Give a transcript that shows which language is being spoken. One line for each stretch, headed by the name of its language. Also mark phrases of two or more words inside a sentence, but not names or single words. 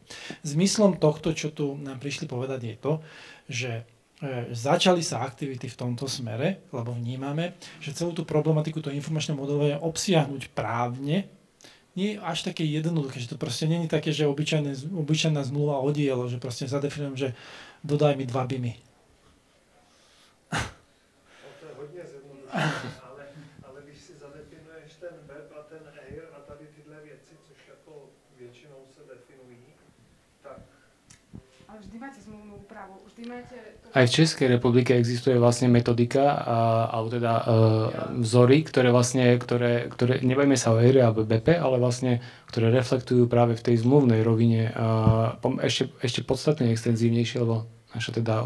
Slovak: Zmyslom tohto, čo tu nám prišli povedať, je to, že začali sa aktivity v tomto smere, lebo vnímame, že celú tú problematiku toho informačného modelovania obsiahnuť právne nie je až také jednoduché, že to proste nie je také, že obyčajná zmluva o dielo, že proste zadefinujem, že dodaj mi 2 BIMy.
Czech: To je hodně zjednodušené, ale když si zadefinuješ ten BEP a ten EIR a tady tyhle věci, což jako většinou se definují, tak...
Slovak: Ale vždy máte zmluvnú úpravu, vždy máte... Aj v Českej republike existuje vlastne metodika, alebo teda vzory, ktoré nebajme sa o EIR alebo BEPe, ale vlastne, ktoré reflektujú práve v tej zmluvnej rovine ešte podstatne extenzívnejšie, lebo naša teda...